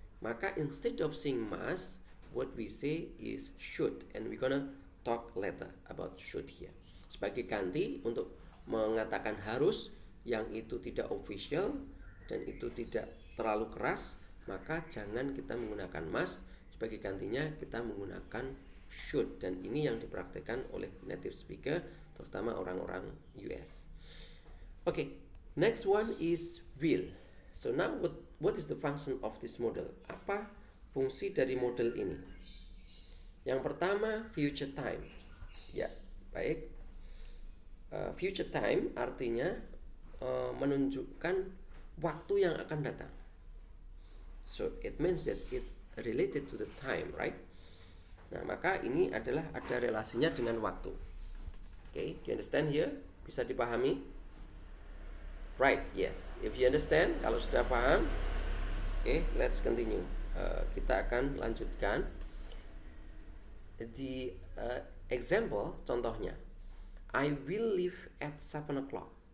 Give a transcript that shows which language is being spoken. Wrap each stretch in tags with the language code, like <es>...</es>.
<id>Maka</id> <en>instead of saying must, what we say is should, and we're gonna talk later about should here.</en> <id>Sebagai ganti untuk mengatakan harus yang itu tidak official dan itu tidak terlalu keras, maka jangan kita menggunakan must. Sebagai gantinya kita menggunakan should, dan ini yang dipraktikkan oleh native speaker, terutama orang-orang US.</id> <en>Okay, next one is will. So now what is the function of this model?</en> <id>Apa fungsi dari model ini? Yang pertama, future time. Ya, baik. Future time artinya menunjukkan waktu yang akan datang.</id> <en>So it means that it related to the time, right?</en> <id>Nah, maka ini adalah ada relasinya dengan waktu.</id> <en>Okay, do you understand here?</en> <id>Bisa dipahami?</id> <en>Right, yes. If you understand,</en> <id>kalau sudah paham,</id> <en>okay, let's continue.</en> <id>Kita akan lanjutkan.</id> <en>The example,</en> <id>contohnya,</id> <en>I will leave at 7 o'clock.</en>